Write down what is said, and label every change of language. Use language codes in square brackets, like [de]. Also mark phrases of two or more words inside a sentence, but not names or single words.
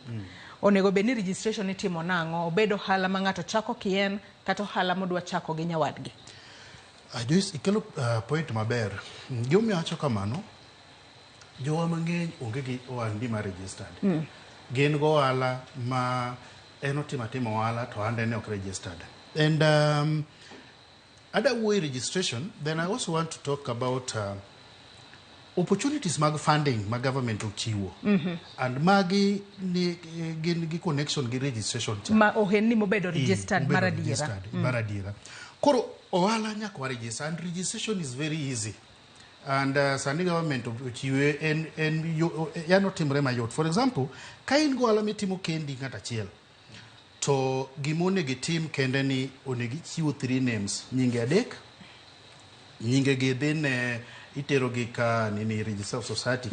[luo] Onego bedni registration itimo nang'o obedo ohala ma ng'ato chako kien kata ohala modwa chako gi nyawadgi. Joyce ikelo point maber. Gima wacho kamano jowa mang'eny onge gi ohandgi ma registered. Gin go ohala ma en timo ohala to ande ne ok registered. [en] And other way registration, then I also want to talk about opportunities [luo] mag funding ma government ochiwo. And magi gi connection gi registration ma ohenni mobedo registered maradiera. Koro ohala nyaka [en] register and registration is very easy. [luo] And sani government ochiwe yano timre mayot. [en] For example, [luo] ka in go ohala mitimo kendi ng'ata achiel to gimone gi tim kende ni onego chiwo 3 names, nyinge adek, nyinge gi dhin itero gi ka nini [en] register of society